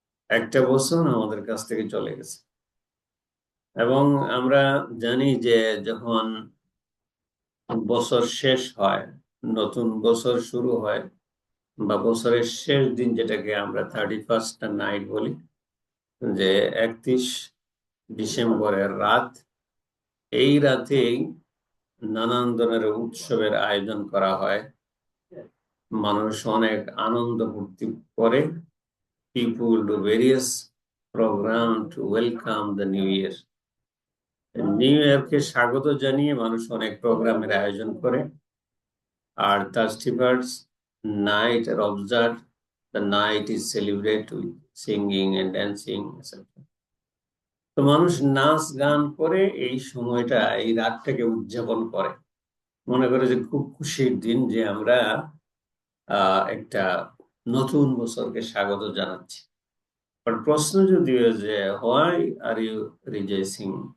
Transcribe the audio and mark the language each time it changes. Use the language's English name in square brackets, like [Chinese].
[Bangla] একটা বছর আমাদের কাছ থেকে চলে গেছে। এবং আমরা জানি যে যখন বছর শেষ হয়, নতুন বছর শুরু হয়, বা বছরের শেষ দিন, যেটাকে আমরা 31st নাইট বলি, যে 31 ডিসেম্বরের রাত, এই রাতেই নানান ধরনের উৎসবের আয়োজন করা হয়। মানুষ অনেক আনন্দ ফুর্তি করে। [English] People do various program to welcome the new year. [Bangla] New ইয়ারকে স্বাগত জানিয়ে মানুষ অনেক প্রোগ্রামের আয়োজন করে। [English] আর 31st night are observed. The night is celebrated with singing and dancing, etc. [Bangla] তো মানুষ নাচ গান করে এই সময়টা, এই রাতটাকে উদযাপন করে, মনে করে যে খুব খুশির দিন, যে আমরা একটা নতুন বছরকে স্বাগত জানাচ্ছি। [English] but [Bangla] প্রশ্ন যদিও যে, [English] Why are you rejoicing?